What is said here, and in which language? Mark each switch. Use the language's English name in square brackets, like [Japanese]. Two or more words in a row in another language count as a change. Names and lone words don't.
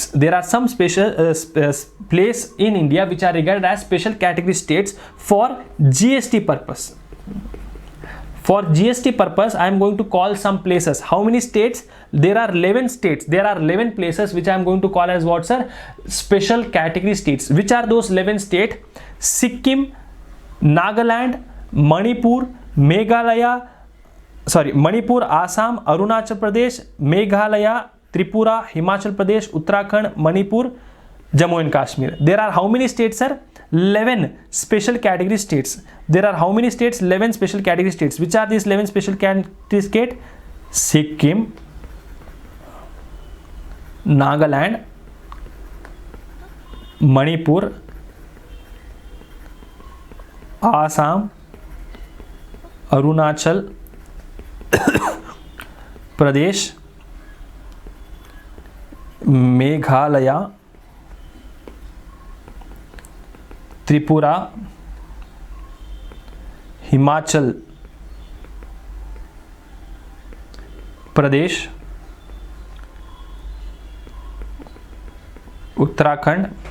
[English] There are some special place in India which are regarded as special category states for GST purpose. For GST purpose, I am going to call some places. How many states? There are 11 states. There are 11 places which I am going to call as what, sir? Special category states. Which are those 11 states? Sikkim, Nagaland, Manipur, Assam, Arunachal Pradesh, Meghalaya, Tripura, Himachal Pradesh, Uttarakhand, Manipur, Jammu and Kashmir. There are how many states, sir? 11 special category states. There are how many states? 11 special category states. Which are these 11 special category states? Sikkim, Nagaland, Manipur, Assam, Arunachal Pradesh, Meghalaya, Tripura, Himachal Pradesh, Uttarakhand,